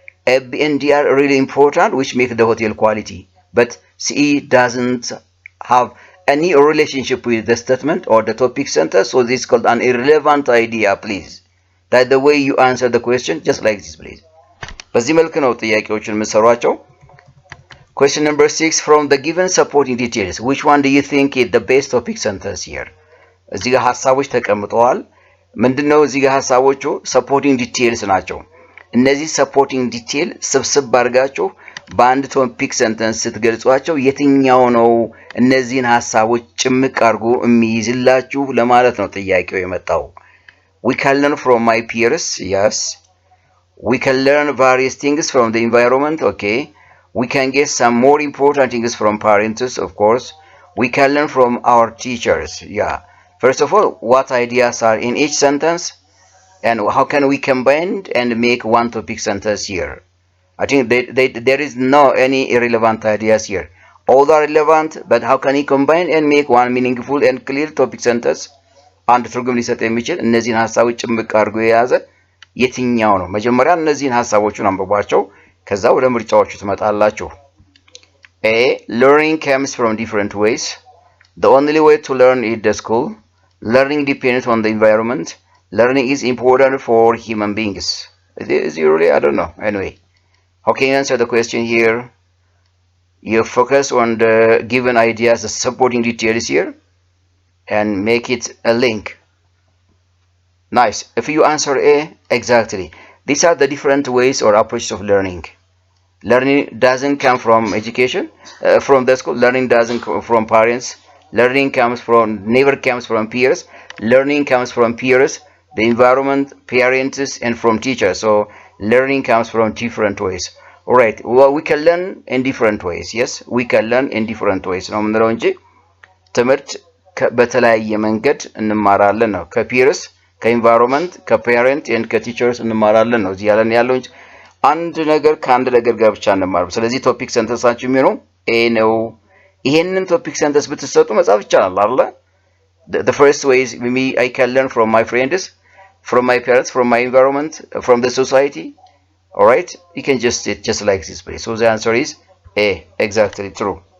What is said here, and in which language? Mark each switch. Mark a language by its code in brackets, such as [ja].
[en] A B and D are really important, which make the hotel quality, but CE doesn't have any relationship with the statement or the topic sentence, so this is called an irrelevant idea. Please, that the way you answer the question, just like this please. [am] በዚህ መልኩ ነው ጥያቄዎችን የምትሰሯቸው። [en] Question number 6, from the given supporting details, which one do you think is the best topic sentence here? [am] እዚህ ጋር ሐሳቦች ተቀምጠዋል። ምንድነው እዚህ ጋር ሐሳቦቹ? supporting details ናቸው። እነዚህ supporting detail ስብስብ አድርጋችሁ በአንድ ቶፒክ ሰንተንስ ስትገልጿቸው የትኛው ነው እነዚህን ሐሳቦች ጭምቅ አድርጎ የሚይዝላችሁ ለማለት ነው ጥያቄው የመጣው። [en] We can learn from my peers, yes. We can learn various things from the environment, okay. We can get some more important things from parents, of course. We can learn from our teachers, yeah. First of all, what ideas are in each sentence, and how can we combine and make one topic sentence here? I think there is no any irrelevant ideas here. All are relevant, but how can we combine and make one meaningful and clear topic sentence? [am] አንድ ትርጉም ሊሰጥ የሚችል እነዚህን ሐሳቦች ጭምቅ አድርጎ የያዘ የትኛው ነው? መጀመሪያ እነዚህን ሐሳቦቹን አንብቧቸው ከዛ ወደ ምርጫዎቹ ትመጣላችሁ። A. [en] Learning comes from different ways. The only way to learn is the school. Learning depends on the environment. Learning is important for human beings. Is it really? I don't know. Anyway, how can you answer the question here? You focus on the given ideas, the supporting details here, and make it a link. Nice. If you answer A, exactly. These are the different ways or approaches of learning. Learning doesn't come from education, from the school. Learning doesn't come from parents. Learning never comes from peers. Learning comes from peers, the environment, parents, and from teachers. So learning comes from different ways. All right. Well, we can learn in different ways. Yes, we can learn in different ways. [am] ነው የምንለው እንጂ ትምህርት በተለያየ መንገድ እንማራለን ነው። ከፒርስ፣ ከኢንቫይሮንመንት፣ ከፓረንት ኤንድ ከቲቸርስ እንማራለን ነው እዚህ ያለን ያለው እንጂ አንድ ነገር ከአንድ ነገር ጋር ብቻ እንማርም። ስለዚህ ቶፒክ ሰንተንሳችሁ የሚሆነው ኤ ነው። ይሄንን ቶፒክ ሰንተንስ ብትሰጡ መጻፍ ይቻላል አይደል? [en] The first way is I can learn from my friends, from my parents, from my environment, from the society. All right, you can just say it just like this, please. So the answer is A, exactly true.